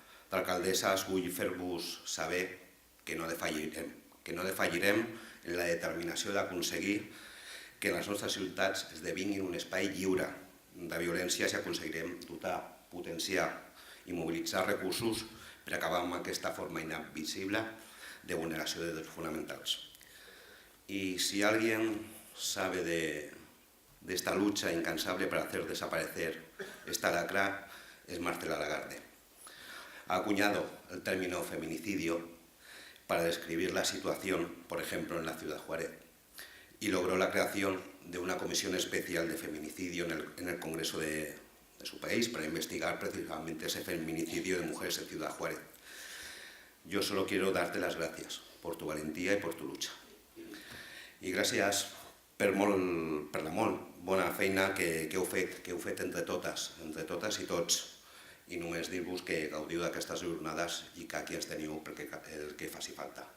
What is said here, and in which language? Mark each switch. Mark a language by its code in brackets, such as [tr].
[ca] D'alcaldesses, vull fer-vos saber que no defallirem en la determinació d'aconseguir que les nostres ciutats esdevinguin un espai lliure de violències i aconseguirem dotar, potenciar i mobilitzar recursos per acabar amb aquesta forma inadmissible de vulneració de drets fonamentals. [es] Y si alguien sabe de esta lucha incansable para hacer desaparecer esta lacra, es Marcela Lagarde. Ha acuñado el término feminicidio para describir la situación, por ejemplo, en la ciudad de Juárez, y logró la creación de una comisión especial de feminicidio en el Congreso de su país para investigar precisamente ese feminicidio de mujeres en Ciudad Juárez. Yo solo quiero darte las gracias por tu valentía y por tu lucha. [ca] I gràcies per la molt bona feina que heu fet entre totes i tots, i només dir-vos que gaudiu d'aquestes jornades i que aquí ens teniu perquè el que faci falta.